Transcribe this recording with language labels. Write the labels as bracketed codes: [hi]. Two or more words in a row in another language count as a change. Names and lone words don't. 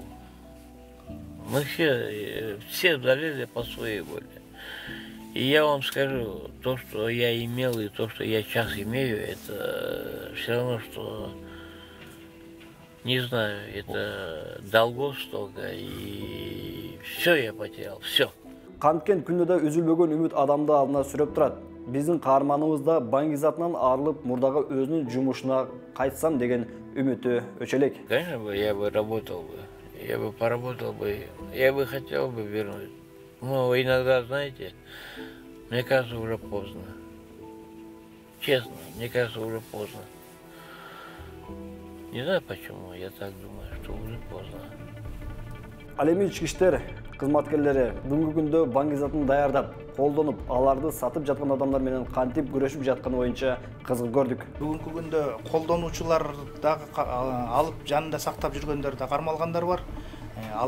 [ru] Мы все залезли по своей воле. И я вам скажу, то, что я имел и то, что я сейчас имею, это все равно, что, не знаю, это долгов столько, и все я потерял, все. [ky] Канткен күндөдө үзүлбөгөн үмүт адамды алдына сүрөп турат. Биздин каарманыбыз да баңгизатынан арылып, мурдагы өзүнүн жумушуна кайтсам деген үмүтү өчөлөк. [ru] Конечно, я бы работал бы, я бы поработал бы, я бы хотел бы вернуть. Но иногда, знаете, мне кажется, уже поздно. Честно, мне кажется, уже поздно. Не знаю почему, я так думаю, что уже поздно. [ky] Ал эми ички иштер кызматкерлери бүгүнкү күндө баңгизатын даярдап, колдонуп, аларды сатып жаткан адамдар менен кантип күрөшүп жатканы боюнча кызык көрдүк. Бүгүнкү күндө колдонуучулар дагы алып жанында сактап жүргөндөр да кармалгандар бар.